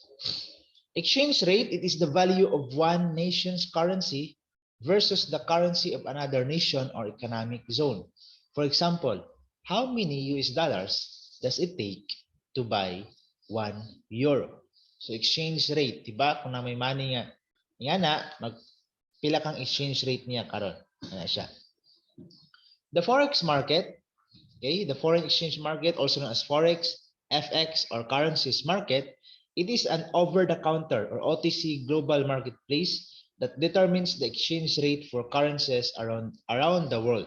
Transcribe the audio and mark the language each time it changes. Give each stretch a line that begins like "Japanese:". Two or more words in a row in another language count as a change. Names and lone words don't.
English: Exchange rate, it is the value of one nation's currency versus the currency of another nation or economic zone. For example, how many US dollars does it take to buy 1 euro? So exchange rate,
Cebuano: diba? Kung na may money nga, pila kang
English: exchange rate
Cebuano: niya karon. Ano siya?
English: The Forex market, okay, the foreign exchange market, also known as Forex, FX, or currencies market, it is an over-the-counter or OTC global marketplace that determines the exchange rate for currencies around the world.